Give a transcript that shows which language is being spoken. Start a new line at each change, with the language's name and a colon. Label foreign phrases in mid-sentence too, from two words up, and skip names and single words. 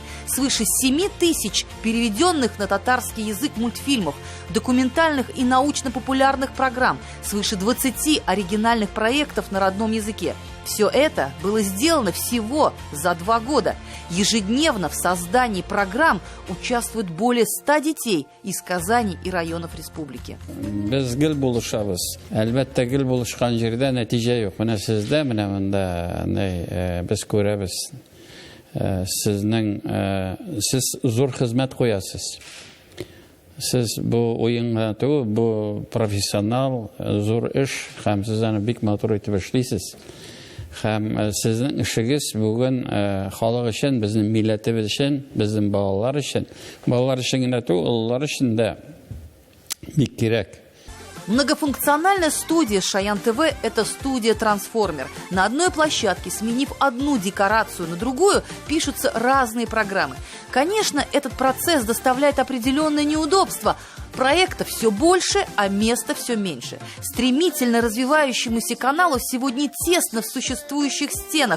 Russian: Свыше 7000 переведенных на татарский язык мультфильмов, документальных и научно-популярных программ, свыше 20 оригинальных проектов на родном языке. Все это было сделано всего за 2 года. Ежедневно в создании программ участвуют более 100 детей из Казани и районов республики.
Tatar: Без гел булышабыз. Әлбәттә, гел булышкан җирдә нәтиҗә юк. Менә сездә, менә монда без күрәбез. Сез зур хезмәт куясыз. Сез бу уенга түгел, бу профессионал, зур эш, һәм сез аны бик матур итеп эшлисез. Һәм сезнең эшегез бүген халык өчен, безнең милләтебез өчен, безнең балалар өчен генә түгел, уллар өчен дә бик кирәк.
Russian: Многофункциональная студия Шаян ТВ – это студия «Трансформер». На одной площадке, сменив одну декорацию на другую, пишутся разные программы. Конечно, этот процесс доставляет определенное неудобство. Проектов все больше, а места все меньше. Стремительно развивающемуся каналу сегодня тесно в существующих стенах.